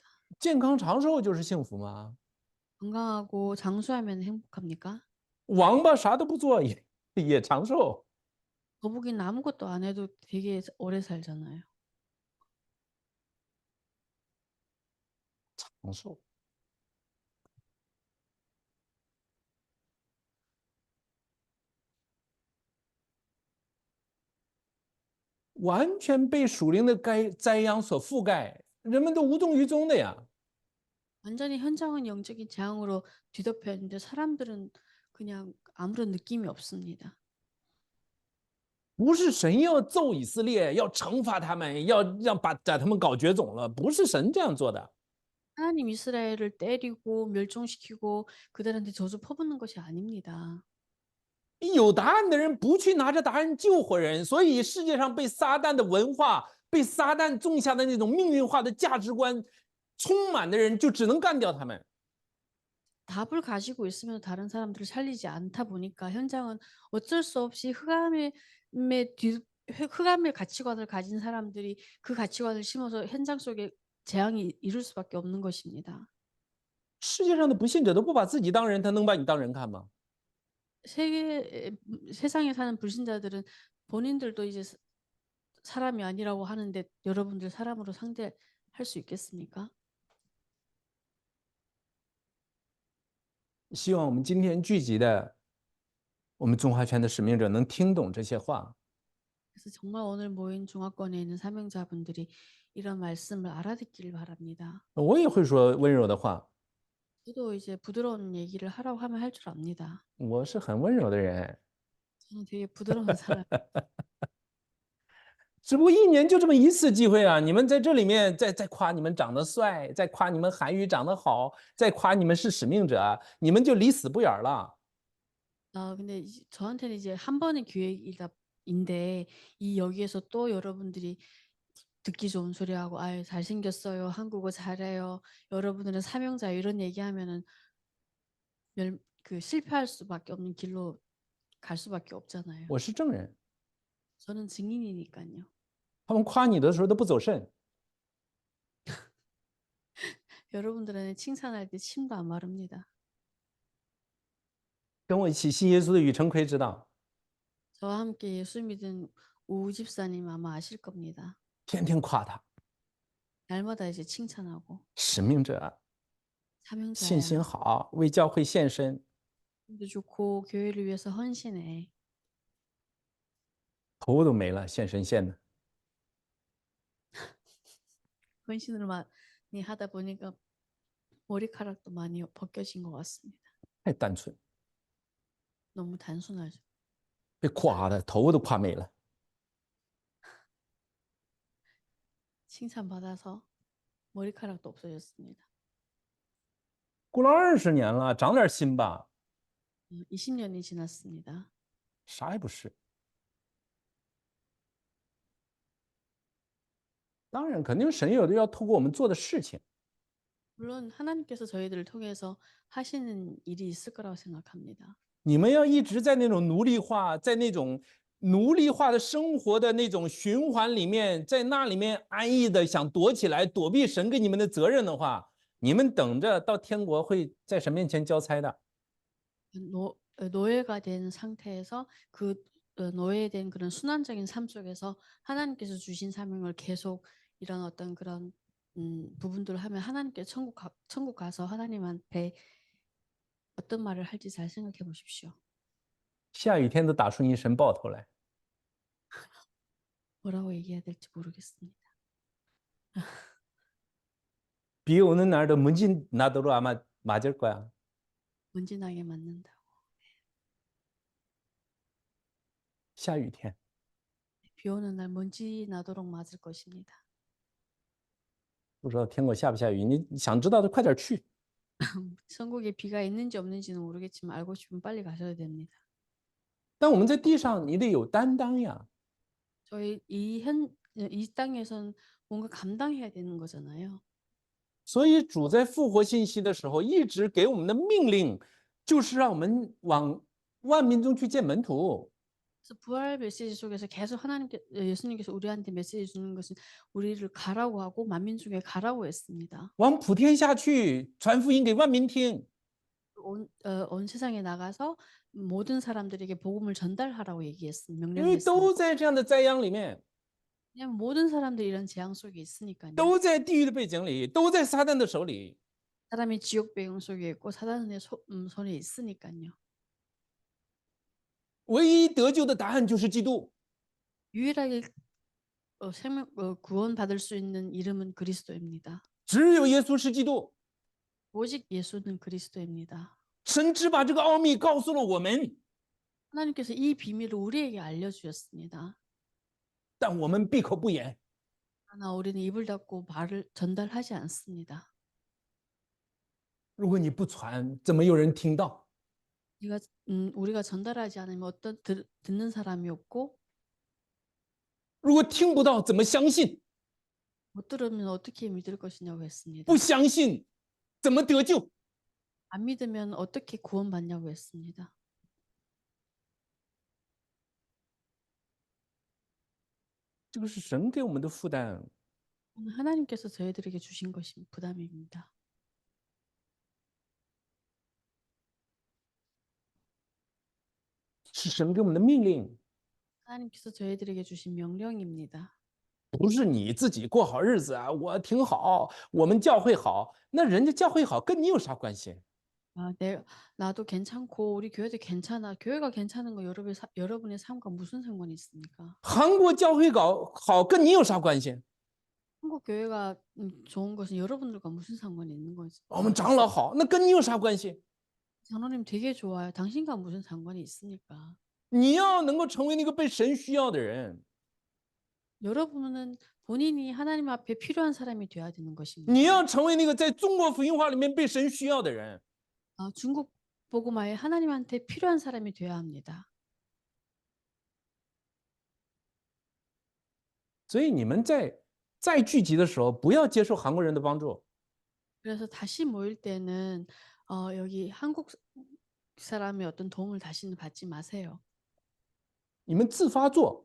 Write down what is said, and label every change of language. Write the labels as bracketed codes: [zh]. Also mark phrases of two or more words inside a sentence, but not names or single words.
[zh] 健康长寿就是幸福吗？ [ko] 건강하고 장수하면 행복합니까? [zh] 王八啥都不做也长寿。 [ko] 거북이는 아무것도 안 해도 되게 오래 살잖아요. [zh] 长寿。完全被属灵的灾殃所覆盖，人们都无动于衷的呀。 [ko] 완전히 현장은 영적인 재앙으로 뒤덮여 있는데 사람들은 그냥 아무런 느낌이 없습니다. [zh] 不是神要揍以色列，要惩罚他们，要把他们搞绝种了，不是神这样做的。 [ko] 하나님 이스라엘을 때리고 멸종시키고 그들한테 저주 퍼붓는 것이 아닙니다. [zh] 有答案的人不去拿着答案救活人，所以世界上被撒旦的文化、被撒旦种下的那种命运化的价值观充满的人，就只能干掉他们。 [ko] 답을 가지고 있으면 다른 사람들을 살리지 않다 보니까 현장은 어쩔 수 없이 흑암의 가치관을 가진 사람들이 그 가치관을 심어서 현장 속에 재앙이 이룰 수밖에 없는 것입니다. [zh] 世界上的不信者都不把自己当人，他能把你当人看吗？ [ko] 세상에 사는 불신자들은 본인들도 이제 사람이 아니라고 하는데 여러분들 사람으로 상대할 수 있겠습니까? [zh] 希望我们今天聚集的我们中华圈的使命者能听懂这些话。 [ko] 그래서 정말 오늘 모인 중화권에 있는 사명자분들이 이런 말씀을 알아듣기를 바랍니다. [zh] 我也会说温柔的话， [ko] 저도 이제 부드러운 얘기를 하라고 하면 할 줄 압니다. [zh] 我是很温柔的人， [ko] 저는 되게 부드러운 사람. [zh] 只不过一年就这么一次机会啊！你们在这里面再夸你们长得帅，再夸你们韩语长得好，再夸你们是使命者，你们就离死不远了。 [ko] 근데 저한테는 이제 한 번의 기회인데 이 여기에서 또 여러분들이 듣기 좋은 소리 하고 아유 잘생겼어요. 한국어 잘해요. 여러분들은 사명자 이런 얘기하면은 실패할 수밖에 없는 길로 갈 수밖에 없잖아요. [zh] 我是证人， [ko] 저는 증인이니까요. [zh] 他们夸你的时候都不走肾， [ko] 여러분들은 칭찬할 때 침도 안 마릅니다. [zh] 跟我一起信耶稣的宇成奎知道， [ko] 저와 함께 예수 믿은 우 집사님 아마 아실 겁니다. [zh] 天天夸他， [ko] 날마다 이제 칭찬하고 [zh] 使命者，信心 [ko] 사명자야. [zh] 好，为教会献身， [ko] 도 좋고 교회를 위해서 헌신해. [zh] 头都没了，献身献的。 [ko] 헌신을 많이 하다 보니까 머리카락도 많이 벗겨진 것 같습니다. [zh] 太单纯， [ko] 너무 단순하죠. [zh] 被夸的头都夸没了。 [ko] 칭찬받아서 머리카락도 없어졌습니다. [zh] 过了20年了，长点心吧， [ko] 20년이 지났습니다. [zh] 啥也不是。当然，肯定神有的要透过我们做的事情， [ko] 물론 하나님께서 저희들을 통해서 하시는 일이 있을 거라고 생각합니다. [zh] 你们要一直在那种奴隶化，在那种奴隶化的生活的那种循环里面，在那里面安逸的想躲起来，躲避神给你们的责任的话，你们等着到天国会在神面前交差的。 [ko] 노예가 된 상태에서 그 노예된 그런 순환적인 삶 속에서 하나님께서 주신 사명을 계속 이런 어떤 그런 부분들을 하면 하나님께 천국 가서 하나님한테 어떤 말을 할지 잘 생각해 보십시오. [zh] 下雨天都打出一身爆头来。 [ko] 뭐라고 얘기해야 될지 모르겠습니다. 비 오는 날도 먼지 나도록 아마 맞을 거야. 먼지 나게 맞는다고. [zh] 下雨天 [ko] 비 오는 날 먼지 나도록 맞을 것입니다. [zh] 不知道天国下不下雨，你想知道的快点去。 [ko] 천국에 비가 있는지 없는지는 모르겠지만 알고 싶으면 빨리 가셔야 됩니다. [zh] 但我们在地上，你得有担当呀。 [ko] 저희 이 땅에선 뭔가 감당해야 되는 거잖아요. [zh] 所以主在复活信息的时候，一直给我们的命令就是让我们往万民中去见门徒。 [ko] 그래서 부활 메시지 속에서 계속 예수님께서 우리한테 메시지 주는 것은 우리를 가라고 하고 만민 중에 가라고 했습니다. [zh] 往普天下去，传福音给万民听。 [ko] 온 세상에 나가서 모든 사람들에게 복음을 전달하라고 [zh] 因为 [ko] 명령했습니다. [zh] 都在这样的灾殃里面， [ko] 왜냐하면 모든 사람들이 이런 재앙 속에 있으니까요. [zh] 都在地狱的背景里，都在撒旦的手里。 [ko] 사람이 지옥 배경 속에 있고 사단의 손에 있으니까요. [zh] 唯一得救的答案就是基督。 [ko] 유일하게 구원받을 수 있는 이름은 그리스도입니다. [zh] 只有耶稣是基督。 [ko] 오직 예수는 그리스도입니다. [zh] 神只把这个奥秘告诉了我们， [ko] 하나님께서 이 비밀을 우리에게 알려주셨습니다. [zh] 但我们闭口不言。 [ko] 그러나 우리는 입을 닫고 말을 전달하지 않습니다. [zh] 如果你不传，怎么有人听到？ [ko] 우리가 전달하지 않으면 듣는 사람이 없고 [zh] 如果听不到，怎么相信？ [ko] 못 들으면 어떻게 믿을 것이냐고 했습니다. [zh] 不相信，怎么得救？ [ko] 안 믿으면 어떻게 구원받냐고 했습니다. [zh] 这个是神给我们的负担。 [ko] 하나님께서 저희들에게 주신 것이 부담입니다. [zh] 是神给我们的命令， [ko] 하나님께서 저희들에게 주신 명령입니다. [zh] 不是你自己过好日子啊，我挺好，我们教会好，那人家教会好跟你有啥关系？ [ko] 나도 괜찮고 우리 교회도 괜찮아. 교회가 괜찮은 거 여러분의 삶과 무슨 상관이 있습니까? [zh] 韩国教会好跟你有啥关系？ [ko] 한국 교회가 좋은 것은 여러분들과 무슨 상관이 있는 거지? [zh] 我们长老好，那跟你有啥关系？ [ko] 장로님 되게 좋아요. 당신과 무슨 상관이 있습니까? [zh] 你要能够成为那个被神需要的人， [ko] 여러분은 본인이 하나님 앞에 필요한 사람이 되어야 되는 [zh] 你 [ko] 것입니다. [zh] 要成为那个在中国福音化里面被神需要的人。 [ko] 중국 복음화에 하나님한테 필요한 사람이 되어야 합니다. [zh] 所以你们再聚集的时候，不要接受韩国人的帮助。 [ko] 그래서 다시 모일 때는 여기 한국 사람의 어떤 도움을 다시는 받지 마세요. [zh] 你们自发做，